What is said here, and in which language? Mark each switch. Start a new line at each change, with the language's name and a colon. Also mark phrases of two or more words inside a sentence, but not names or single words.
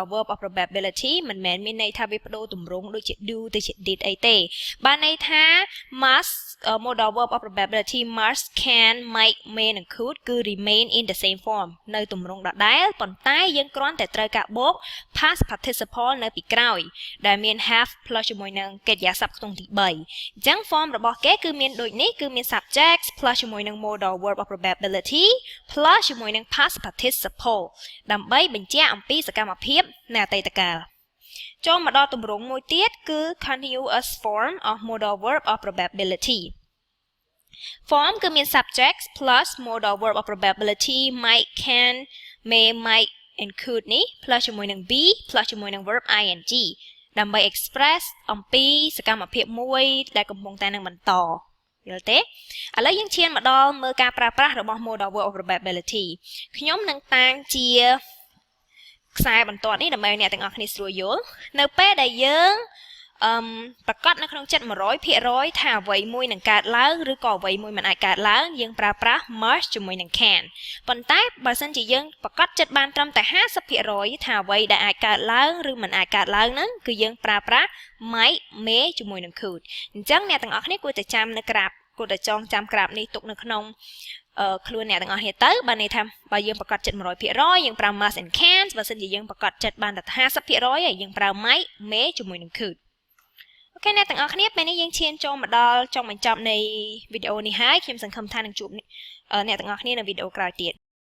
English: verb of probability
Khmer: មិនមែនមានន័យថាវាបដូរទម្រង់ដូចជា do ទៅជា did អីទេបានន័យថា
English: must modal verb of probability must can might may
Khmer: និង could គឺ
English: remain in the same form
Khmer: នៅទម្រង់ដដែលប៉ុន្តែយើងគ្រាន់តែត្រូវការបូក
English: past participle
Khmer: នៅពីក្រោយដែលមាន
English: have plus
Khmer: ជាមួយនឹងកិរិយាសព្ទខ្ទង់ទី3អញ្ចឹង form របស់គេគឺមានដូចនេះគឺមាន
English: subject plus
Khmer: ជាមួយនឹង
English: modal verb of probability plus
Khmer: ជាមួយនឹង
English: past participle
Khmer: ដើម្បីបញ្ជាក់អំពីសកម្មភាពនៅអតីតកាលចូលមកដល់ទម្រង់មួយទៀតគឺ
English: continuous form of modal verb of probability
Khmer: form គឺមាន
English: subject plus modal verb of probability might can may might and could
Khmer: នេះ plus ជាមួយនឹង
English: be plus
Khmer: ជាមួយនឹង
English: verb ing
Khmer: ដើម្បី express អំពីសកម្មភាពមួយដែលកំពុងតែនឹងបន្តយល់ទេឥឡូវយើងឈានមកដល់មើលការ ប្រើប្រាស់របស់
English: modal verb of probability
Khmer: ខ្ញុំនឹងតាំងជាខ្សែបន្ទាត់នេះដើម្បីអ្នកទាំងអស់គ្នាស្រួលយល់នៅពេលដែលយើងប្រកាសនៅក្នុងចិត្ត 100% ថាអ្វីមួយនឹងកើតឡើង ឬក៏អ្វីមួយមិនអាចកើតឡើងយើងប្រើប្រាស់ must ជាមួយនឹង can ប៉ុន្តែបើសិនជាយើងប្រកាសចិត្តបានត្រឹមតែ 50% ថាអ្វីដែលអាចកើតឡើងឬមិនអាចកើតឡើងហ្នឹងគឺយើងប្រើប្រាស់
English: might may
Khmer: ជាមួយនឹង could អញ្ចឹងអ្នកទាំងអស់គ្នាគួរតែចាំនៅក្រាបគួរតែចងចាំក្រាបនេះទុកនៅក្នុងខ្លួនអ្នកទាំងអស់គ្នាទៅបានន័យថាបើយើងប្រកាសចិត្ត 100% យើងប្រើ
English: must and can
Khmer: បើសិនជាយើងប្រកាសចិត្តបានតែ 50% ហើយយើងប្រើ
English: might may
Khmer: ជាមួយនឹង couldអូខេអ្នកទាំងអស់គ្នាពេលនេះយើងឈានចូលមកដល់ចុងបញ្ចប់នៃវីដេអូនេះហើយខ្ញុំសង្ឃឹមថានឹងជួបអ្នកទាំងអស់គ្នានៅវីដេអូក្រោយទៀត